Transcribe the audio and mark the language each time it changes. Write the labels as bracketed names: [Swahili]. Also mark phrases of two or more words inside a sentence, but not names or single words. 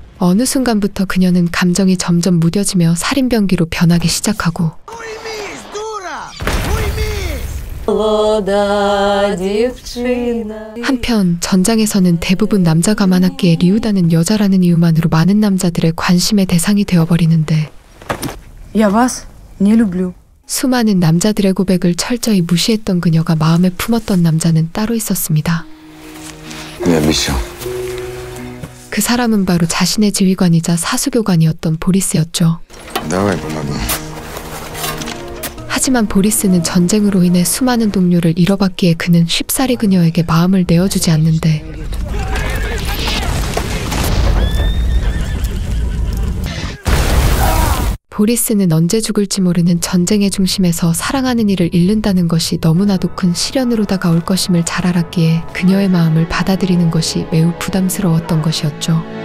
[Korean] 어느 순간부터 그녀는 감정이 점점 무뎌지며 살인병기로 변하기 시작하고, 한편 전장에서는 대부분 남자가 많았기에 리우다는 여자라는 이유만으로 많은 남자들의 관심의 대상이 되어버리는데, [Russian] Я вас не люблю. [Korean] 수많은 남자들의 고백을 철저히 무시했던 그녀가 마음에 품었던 남자는 따로 있었습니다. 그 사람은 바로 자신의 지휘관이자 사수교관이었던 보리스였죠. 하지만 보리스는 전쟁으로 인해 수많은 동료를 잃어봤기에 그는 쉽사리 그녀에게 마음을 내어주지 않는데, 보리스는 언제 죽을지 모르는 전쟁의 중심에서 사랑하는 이를 잃는다는 것이 너무나도 큰 시련으로 다가올 것임을 잘 알았기에 그녀의 마음을 받아들이는 것이 매우 부담스러웠던 것이었죠.